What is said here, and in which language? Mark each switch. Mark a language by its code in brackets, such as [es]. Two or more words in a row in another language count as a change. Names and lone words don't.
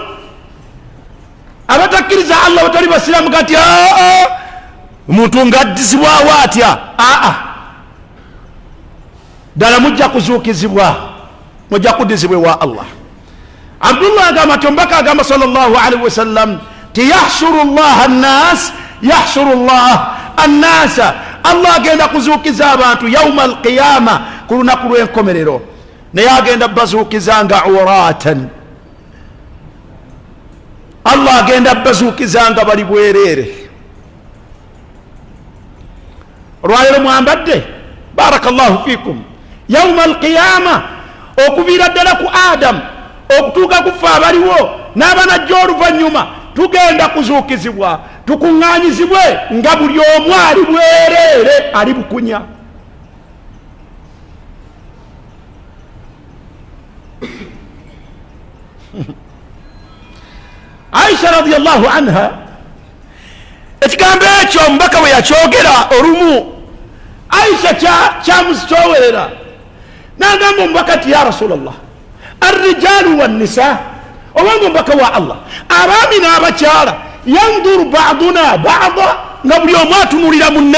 [lg] Abatakkiriza Allah batali basiraamu gati omuntu ng'addizibwawo atya, ddala mujja kuzuukizibwa, mujja kuddizibwa ewa Allah. Abdullah agamba nti omubaka agamba [ar] صلى الله عليه وسلم [lg] ti [ar] يحشر الله الناس، يحشر الله الناس. [lg] Allah agenda kuzuukiza abantu [ar] يوم القيامة, [lg] ku lunaku lw'enkomerero, naye agenda bazuukiza nga uratan. Allah agenda bazuukiza nga bali bwereere. Olwaleero mwambadde [ar] بارك الله فيكم يوم القيامة, [lg] okuviira ddala ku Adamu okutuuka ku ffe abaliwo n'abanajja oluvannyuma, tugenda kuzuukizibwa tukuŋŋaanyizibwe nga buli omu ali bwereere, ali bukunya. Aisha [ar] رضي الله عنها [lg] ekigambo ekyo omubaka bwe yakyogera olumu, Aisha kyamuzikyowerera n'agamba omubaka ti [ar] يا رسول الله، الرجال والنساء, [lg] obanga omubaka wa Allah, abaami n'abakyala, [ar] ينظر بعضنا بعضا, [lg] nga buli omu atunulira munne.